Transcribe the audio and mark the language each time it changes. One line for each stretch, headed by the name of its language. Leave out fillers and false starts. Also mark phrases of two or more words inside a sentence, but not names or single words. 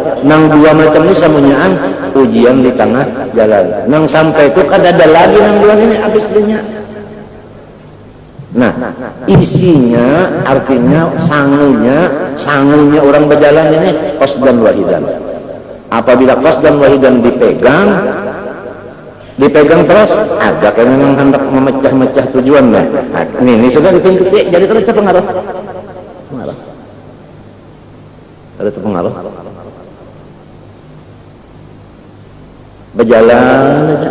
Banjar: Nang dua macam ini semuanya ujian di tengah jalan. Nang sampai itu kan ada lagi nang dua ini habis dinya. Nah, isinya artinya sangunya orang berjalan ini
Arabic: قصدا واحدا.
Indonesian: Apabila
Arabic: قصدا واحدا
Indonesian: dipegang terus, ada kayaknya yang hendak memecah-mecah tujuan lah. Nah, ini sudah dipintu jadi terus terpengaruh. Ada terpengaruh. Berjalan aja.